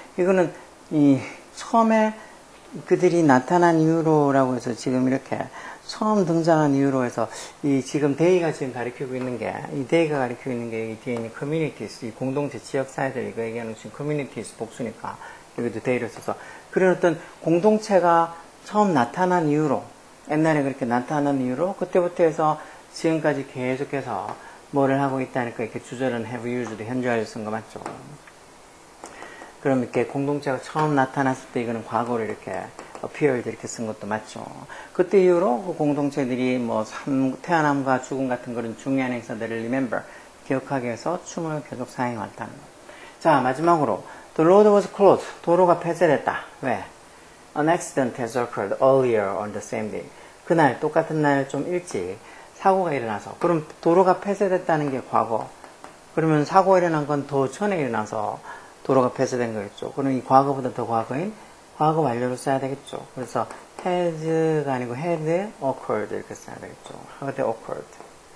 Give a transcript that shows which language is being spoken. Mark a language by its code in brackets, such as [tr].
[ko] 이거는 이 처음에 그들이 나타난 이후로라고 해서 지금 이렇게 처음 등장한 이후로 해서 이 지금 데이가 지금 가리키고 있는 게 이 데이가 가리키고 있는 게 이 뒤에 있는 communities, 이 공동체 지역 사회들 이거 얘기하는 지금 communities 복수니까 여기도 데이를 써서 그런 어떤 공동체가 처음 나타난 이후로 옛날에 그렇게 나타난 이후로 그때부터 해서 지금까지 계속해서 뭐를 하고 있다니까 이렇게 주절은 [en] have used [ko] 현재화를 쓴 거 맞죠? 그럼 이렇게 공동체가 처음 나타났을 때 이거는 과거를 이렇게 [en] appeared [ko] 이렇게 쓴 것도 맞죠. 그때 이후로 그 공동체들이 뭐 태어남과 죽음 같은 그런 중요한 행사들을 remember, 기억하기 위해서 춤을 계속 사용해 왔다는 거. 자, 마지막으로 [en] the road was closed. [ko] 도로가 폐쇄됐다. 왜? [en] An accident has occurred earlier on the same day. [ko] 그날 똑같은 날 좀 일찍 사고가 일어나서 그럼 도로가 폐쇄됐다는 게 과거. 그러면 사고가 일어난 건 더 전에 일어나서 도로가 폐쇄된 거겠죠. 그럼 이 과거보다 더 과거인 과거 완료로 써야 되겠죠. 그래서 has가 아니고 [en] had occurred [ko] 이렇게 써야 되겠죠. had occurred.